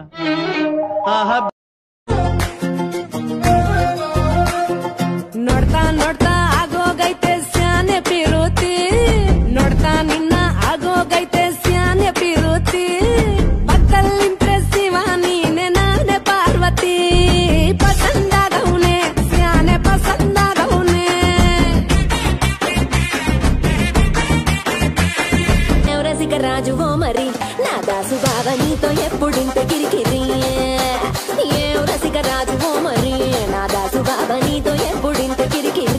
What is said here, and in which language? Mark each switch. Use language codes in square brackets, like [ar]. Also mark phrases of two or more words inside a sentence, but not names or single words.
[kn] ನೋಡ್ತಾ ನೋಡ್ತಾ ಆಗೋಗೈತೆ ಸ್ಯಾನೆ ಪಿರುತಿ ನೋಡ್ತಾ ನಿನ್ನ ಆಗೋಗೈತೆ ಸ್ಯಾನೆ ಪಿರುತಿ ಪಕ್ಕಲ್ಲಿಂತ್ರೆ ಶಿವ ನೀನೆ ನಾನೆ ಪಾರ್ವತಿ ಪಸಂದಾಗೌನೆ ಸ್ಯಾನೆ ಪಸಂದಾಗೌನೆ [te] ఎవరసిక రాజు ఓ మరి నా దాసు బావ నీతో ఎప్పుడింత కిరికిరి ఎవరసిక రాజు ఓ మరి నా దాసు బావ నీతో ఎప్పుడింత కిరికిరి